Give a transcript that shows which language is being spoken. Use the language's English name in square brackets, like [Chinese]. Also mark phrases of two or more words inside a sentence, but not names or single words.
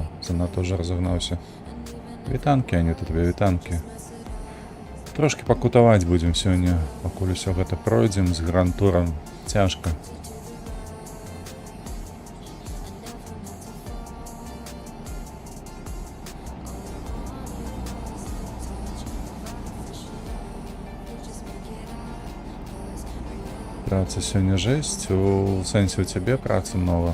[Ukrainian] Занадто вже розогнався. Вітанки, а не тут тебе вітанки. [Belarusian] Трошки пакутаваць будзем сёння, пакуль усё гэта пройдзем з гранд-турам. Цяжка. Праца сёння жэсць, у сэнсе у цябе працы многа.